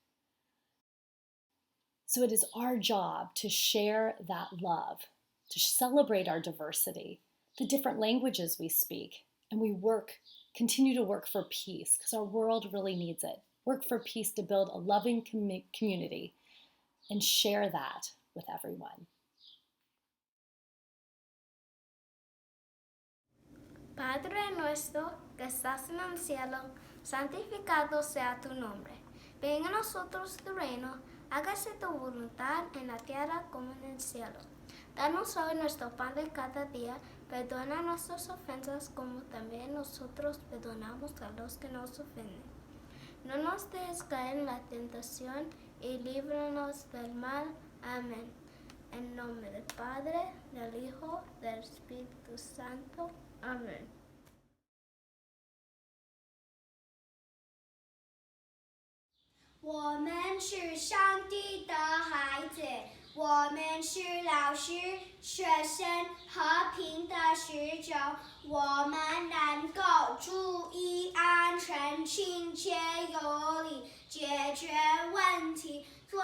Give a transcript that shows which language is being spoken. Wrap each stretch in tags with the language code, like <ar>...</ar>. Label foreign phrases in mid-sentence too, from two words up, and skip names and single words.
<en>So it is our job to share that love, to celebrate our diversity, the different languages we speak, and we continue to work for peace because our world really needs it. Work for peace to build a loving community and share that with everyone.</en> <es>Padre nuestro que estás en el cielo, santificado sea tu nombre. Venga a nosotros tu reino, hágase tu voluntad en la tierra como en el cielo. Danos hoy nuestro pan de cada día, perdona nuestras ofensas como también nosotros perdonamos a los que nos ofenden. No nos dejes caer en la tentación y líbranos del mal. Amén. En nombre del Padre, del Hijo, del Espíritu Santo. Amén.</es> <zh>我们是上帝的孩子，我们是老师、学生和平的使者，我们能够注意安全、亲切有礼，解决问题，</zh>